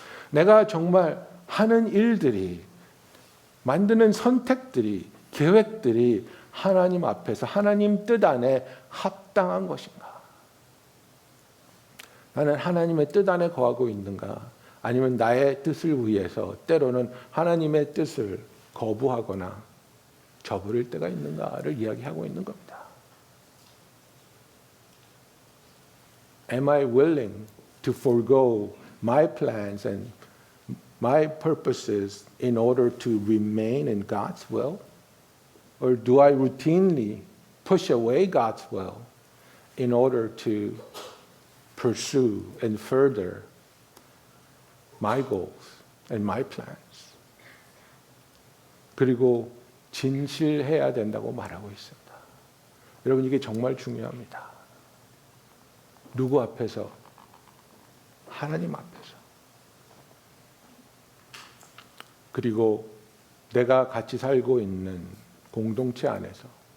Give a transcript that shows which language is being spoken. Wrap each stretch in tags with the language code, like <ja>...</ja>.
<ko>내가 정말 하는 일들이, 만드는 선택들이, 계획들이 하나님 앞에서 하나님 뜻 안에 합당한 것인가? 나는 하나님의 뜻 안에 거하고 있는가? 아니면 나의 뜻을 위해서 때로는 하나님의 뜻을 거부하거나 저버릴 때가 있는가를 이야기하고 있는 겁니다.</ko> <en>Am I willing to forego my plans and my purposes in order to remain in God's will? Or do I routinely push away God's will in order to pursue and further my goals and my plans?</en> <ko>그리고 진실해야 된다고 말하고 있습니다. 여러분, 이게 정말 중요합니다. 누구 앞에서? 하나님 앞에서. 그리고 내가 같이 살고 있는 공동체 안에서.</ko>